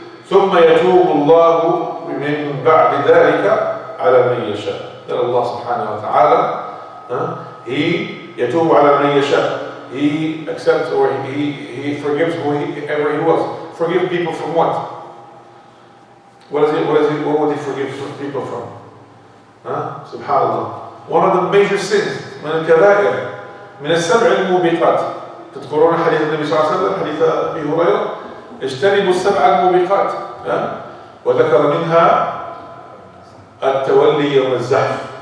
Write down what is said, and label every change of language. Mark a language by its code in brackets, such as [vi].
[ar] ثم يتوب الله من بعد ذلك على من يشاء. [en] That Allah subhanahu wa ta'ala, He [ar] يتوب على من يشاء. [en] He accepts or he forgives whoever he was. Forgive people from what? What would he forgive people from? Subhanallah. One of the major sins, [ar] من الكبائر، من السبع الموبقات. تذكرون حديث النبي صلى الله عليه وسلم، حديث أبي هريرة، اجتنبوا السبع الموبقات، وذكر منها التولي يوم الزحف.